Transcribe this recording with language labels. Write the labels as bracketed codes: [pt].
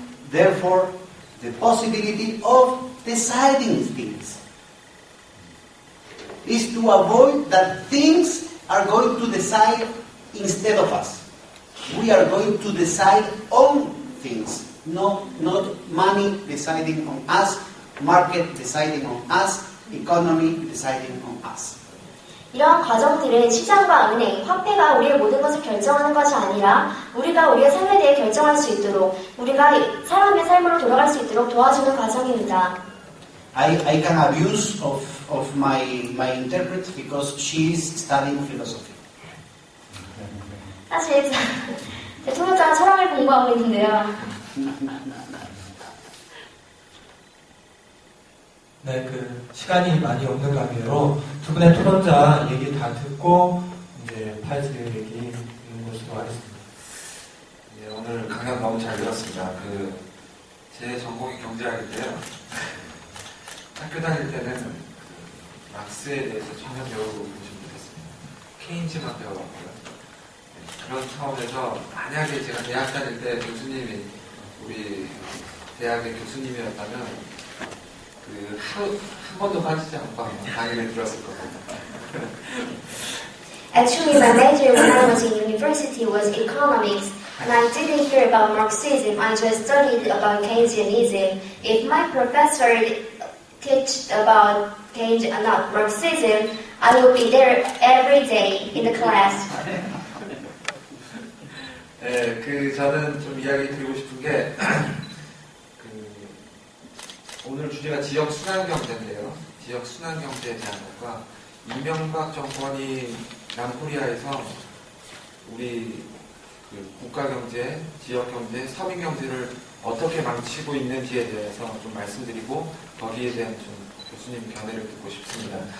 [en] Therefore, the possibility of deciding things is to avoid that things are going to decide instead of us. We are going to decide on things, not money deciding on us, market deciding on us, economy deciding on us. [ko] 이러한 과정들은 시장과 은행, 화폐가 우리의 모든 것을 결정하는 것이 아니라 우리가 우리의 삶에 대해 결정할 수 있도록 우리가 사람의 삶으로 돌아갈 수 있도록 도와주는 과정입니다. [en] I can abuse of my interpret because she is studying philosophy. [ko] 사실 제 토론자가 철학을 공부하고 있는데요. 네, 그 시간이 많이 없는 관계로 두 분의 토론자 얘기 다 듣고 이제 파이스 얘기 듣는 것으로 하겠습니다. 예, 오늘 강연 너무 잘 들었습니다. 제 전공이 경제학인데요. 학교 다닐 때는 막스에 대해서 전혀 배워보지 못했습니다. 케인즈만 배워봤고요. 그런 차원에서 만약에 제가 대학 다닐 때 교수님이 우리 대학의 교수님이었다면 한 번도 빠지지 않고 강의를 들었을 겁니다. [en] Actually, my major when I was in university was economics, and I didn't hear about Marxism. I just studied about Keynesianism. If my professor teach about not Marxism, I would be there every day in the class. [ko] 네, 저는 좀 이야기 드리고 싶은 게 오늘 주제가 지역 순환 경제인데요. 지역 순환 경제에 대한 것과 이명박 정권이 남코리아에서 우리 국가 경제, 지역 경제, 서민 경제를 어떻게 망치고 있는지에 대해서 좀 말씀드리고 거기에 대한 좀 교수님 견해를 듣고 싶습니다.